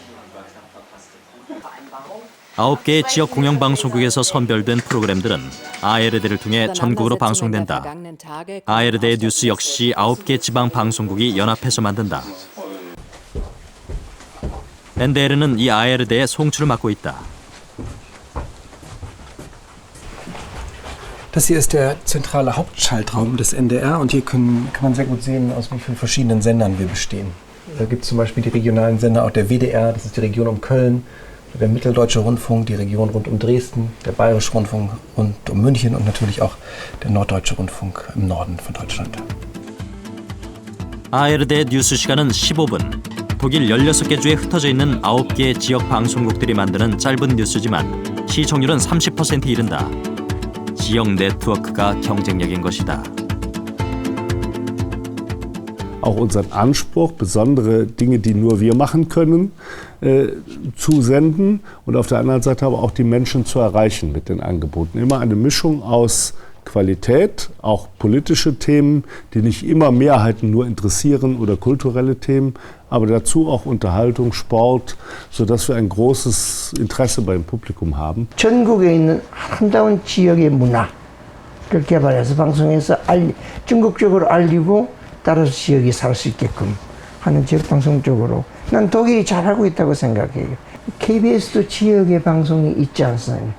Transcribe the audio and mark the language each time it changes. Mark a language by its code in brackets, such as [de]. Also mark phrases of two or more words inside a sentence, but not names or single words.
[ko] 9개의 지역 공영방송국에서 선별된 프로그램들은 ARD를 통해 전국으로 방송된다. ARD의 뉴스 역시 9개 지방 방송국이 연합해서 만든다. NDR는 이 ARD의 송출을 맡고 있다. [de] Das hier ist der zentrale Hauptschaltraum des NDR und hier kann man sehr gut sehen, aus wie vielen verschiedenen Sendern wir bestehen. Da gibt es zum Beispiel die regionalen Sender, auch der WDR, das ist die Region um Köln, der Mitteldeutsche Rundfunk, die Region rund um Dresden, der Bayerische Rundfunk rund um München und natürlich auch der Norddeutsche Rundfunk im Norden von Deutschland. [ko] ARD의 뉴스 시간은 15분. 독일 16개 주에 흩어져 있는 9개의 지역 방송국들이 만드는 짧은 뉴스지만 시청률은 30%에 이른다. 지역 네트워크가 경쟁력인 것이다. [de] Auch unseren Anspruch, besondere Dinge, die nur wir machen können, zu senden und auf der anderen Seite aber auch die Menschen zu erreichen mit den Angeboten. Immer eine Mischung aus Qualität, auch politische Themen, die nicht immer Mehrheiten nur interessieren oder kulturelle Themen, aber dazu auch Unterhaltung, Sport, sodass wir ein großes Interesse beim Publikum haben. [ko] 전국에 있는 아름다운 지역의 문화를 개발해서 방송에서 전국적으로 알리고 따라서 지역이 살 수 있게끔 하는 지역 방송 쪽으로 난 독일이 잘하고 있다고 생각해요. KBS도 지역의 방송이 있지 않습니까?